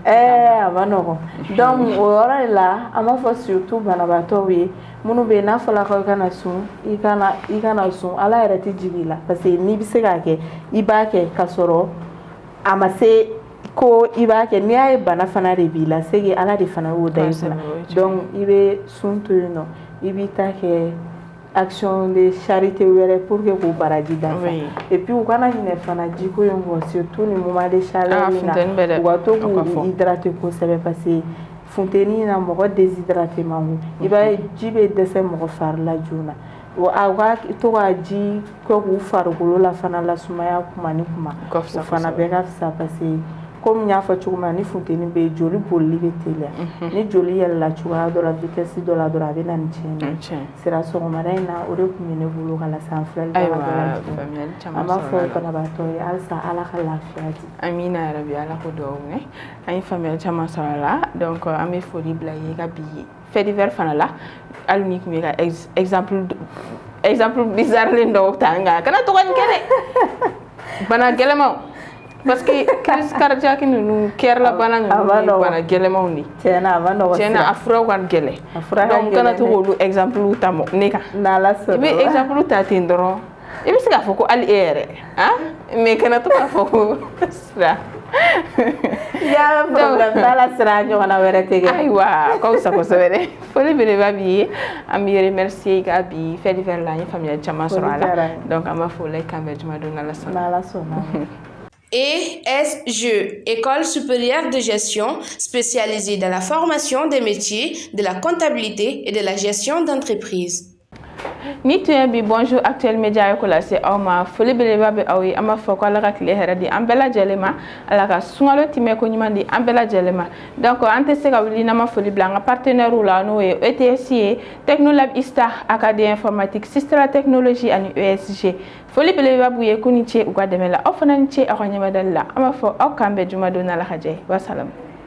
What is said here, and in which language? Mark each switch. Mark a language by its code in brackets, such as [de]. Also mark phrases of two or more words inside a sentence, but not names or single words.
[bm] a ma nɔgɔn donc o yɔrɔ de la an b'a fɔ surtout banabaatɔw ye minnu bɛ yen n'a fɔra ko i kana sun i kana sun ala yɛrɛ tɛ jigin i la parce que n'i bɛ se k'a kɛ i b'a kɛ ka sɔrɔ a ma se ko i b'a kɛ n'i y'a ye bana fana de b'i la c'est que Ala de fana y'o da i kunna donc i bɛ sun to yen nɔ i b'i ta kɛ [fr] action de charité [bm] wɛrɛ [fr] pour que [bm] k'o baraji dafa et puis u kana ɲinɛ fana jiko in kɔ surtout ni [fr] moment de chaleur [bm] in na u ka to k'u hydrater kosɛbɛ [fr] parce que [bm] funteni na mɔgɔ déshydraté man go i b'a ye ji bɛ dɛsɛ mɔgɔ fari la joona a ka to ka ji kɛ k'u farikolo la fana lasumaya kuma ni kuma o fana bɛɛ ka fisa [fr] parce que comme [bm] n y'a fɔ cogo min na ni funteni bɛ yen joli bolili bɛ teliya ni joli yɛlɛla cogoya dɔ la vitesse dɔ la dɔrɔn a bɛ na ni tiɲɛni sira sɔgɔmada in na o de tun bɛ ne bolo ka lase an filɛlibaga bɛɛ lajɛlen an b'a fɔ banabaatɔ ye halisa Ala ka lafiya di. Amina yarabi Ala ko dugawu minɛ an ye faamuyali caman sɔrɔ a la donc an bɛ foli bila i ye ka bi [fr] fait divers [bm] fana la hali ni tun bɛ ka [fr] exemple bizarre [bm] dɔw ta nka kana to ka nin kɛ dɛ bana gɛlɛnmanw [fr] parce que crise cardiaque [bm] ninnu kɛra la bana ninnu ye bana gɛlɛnmanw de tiɲɛna a ma nɔgɔ tiɲɛna a furaw ka gɛlɛn donc kana to k'olu exemple ta ne kan n'Ala sɔnna i bɛ exemple ta ten dɔrɔn i bɛ se k'a fɔ ko hali e yɛrɛ mais kana to k'a fɔ ko sira ya problème t'ala sira ɲɔgɔnna wɛrɛ tɛ kɛ ayiwa k'aw sa kosɛbɛ dɛ foli belebeleba b'i ye an b'i remercier ka bi [fr] fait divers [bm] la an ye faamuyali caman sɔrɔ a la donc an b'a fɔ o la i kan bɛn juma don n'Ala sɔnna. [fr] ESG, École supérieure de gestion spécialisée dans la formation des métiers de la comptabilité et de la gestion d'entreprise. [bm] Ni [fr] tu es [bm] bi [fr] bonjour actuel média [bm] ko la se aw ma foli beleba be aw yi ama fɔ ko Ala ka tile hɛrɛ di an bɛɛ lajɛlen ma Ala ka sunkalo timɛ ko ɲuman di an bɛɛ lajɛlen ma donc an tɛ se ka wuli n'an ma foli bila an ka partenaires la n'o ye ETS ye Technolab Istar Académie informatique Sistera Technologie ani ESG foli beleba b'u ye k'u ni ce u ka dɛmɛ la aw fana ni ce aw ka ɲɛmadali la an b'a fɔ aw k'an bɛn juma don n'Ala ka jɛ ye wa salam.